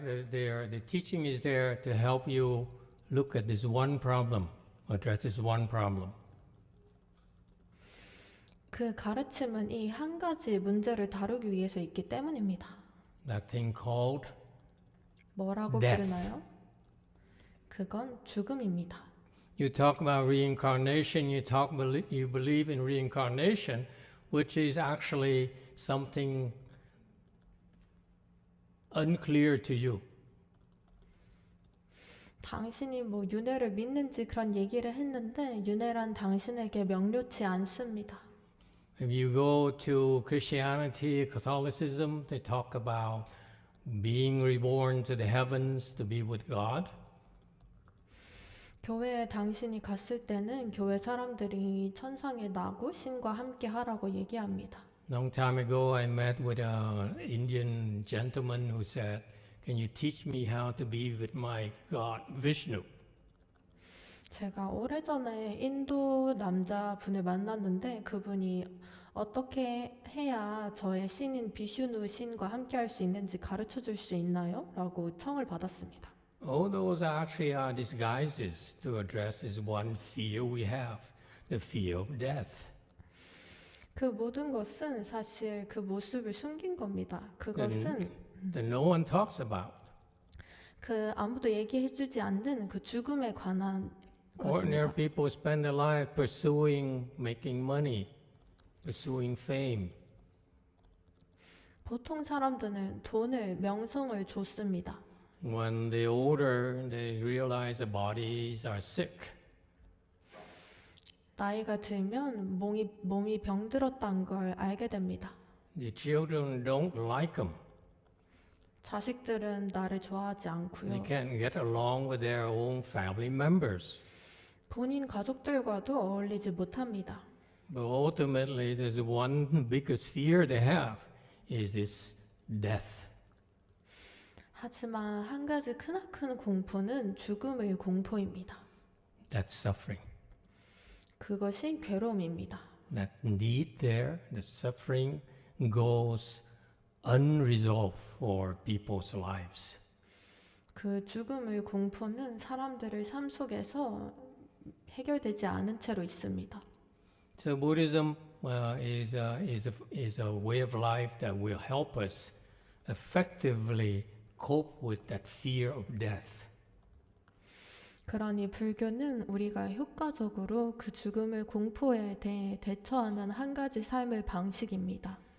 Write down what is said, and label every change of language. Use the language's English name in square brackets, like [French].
[English] The teaching is there to help you look at this one problem, address this one problem. [Korean] 그 가르침은 이 한 가지 문제를 다루기 위해서 있기 때문입니다. [English] That thing called [Korean] 뭐라고 [English] death. [Korean] 부르나요? 그건 죽음입니다. [English] You talk about reincarnation, you believe in reincarnation, which is actually something unclear to you. [Korean] 당신이 뭐 윤회를 믿는지 그런 얘기를 했는데 윤회란 당신에게 명료치 않습니다. [English] If you go to Christianity, Catholicism, they talk about being reborn to the heavens to be with God. [Korean] 교회에 당신이 갔을 때는 교회 사람들이 천상에 나고 신과 함께 하라고 얘기합니다. [English] Long time ago, I met with an Indian gentleman who said, "Can you teach me how to be with my God, Vishnu?" [Korean] 제가 오래전에 인도 남자분을 만났는데 그분이 어떻게 해야 저의 신인 비슈누 신과 함께 할 수 있는지 가르쳐 줄 수 있나요? 라고 청을 받았습니다. [English] All those actually are disguises to address this one fear we have, the fear of death. [Korean] 그 모든 것은 사실 그 모습을 숨긴 겁니다. 그것은 [English] That no one talks about. [Korean] 그 아무도 얘기해주지 않는 그 죽음에 관한 [English] Ordinary [Korean] 것입니다. [English] people spend their life pursuing making money, pursuing fame. [Korean] 보통 사람들은 돈을, 명성을 줬습니다. [English] When they're older, they realize their bodies are sick. [Korean] 나이가 들면 몸이 병들었다는 걸 알게 됩니다. [English] The children don't like them. [Korean] 자식들은 나를 좋아하지 [English] They [Korean] 않고요. [English] can't get along with their own family members. [Korean] 본인 가족들과도 어울리지 못합니다. [English] But ultimately, there's one biggest fear they have is this death. [Korean] 하지만 한 가지 크나큰 공포는 죽음의 공포입니다. [English] That's suffering. [Korean] 그것이 괴로움입니다. [English] that need there, the suffering goes unresolved for people's lives. [Korean] 그 죽음의 공포는 사람들의 삶 속에서 해결되지 않은 채로 있습니다. [English] So Buddhism is a way of life that will help us effectively cope with that fear of death. [Korean] 그러니 불교는 우리가 효과적으로 그 죽음의 공포에 대해 대처하는 한 가지 삶의 방식입니다.